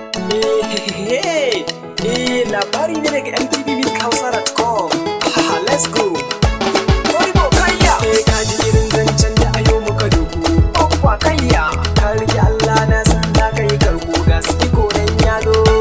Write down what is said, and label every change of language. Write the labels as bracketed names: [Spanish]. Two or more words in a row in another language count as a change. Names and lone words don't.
[Hausa] Eh, eh, eh, labari ne daga M T V Milk Hausa dot com. Ah, [English] let's go. [Hausa] Wai bo kayya. Eh, ka ji irin zancen da a yau muka dogo. Abba kayya. Ka riƙe Allah na san za ka yi karko. Ga su iko nan ya zo.